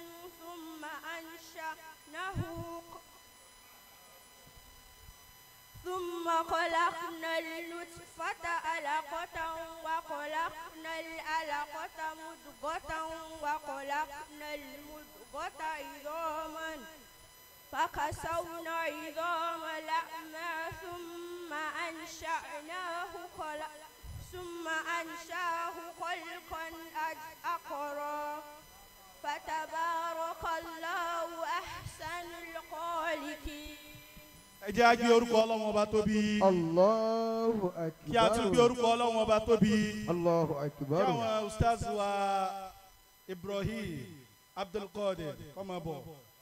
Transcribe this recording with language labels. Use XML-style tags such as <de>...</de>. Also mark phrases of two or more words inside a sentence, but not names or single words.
<ar>ثم خلقنا النطفة علقة وخلقنا العلقة مضغة وخلقنا المضغة عظاما فكسونا عظام لحما ثم أنشأه خلقا آخر فتبارك الله أحسن الخالقين.</ar> <yo>ẹ jẹ́ á gbé orúkọ Ọlọ́run ọba tóbi.</yo> <ar>الله أكبر.</ar> <yo>kí a tún gbé orúkọ Ọlọ́run ọba tóbi.</yo> <ar>الله أكبر.</ar> <yo>kí àwọn ustaz wa Ibrahim Abdulkadir kó máa bọ̀.</yo>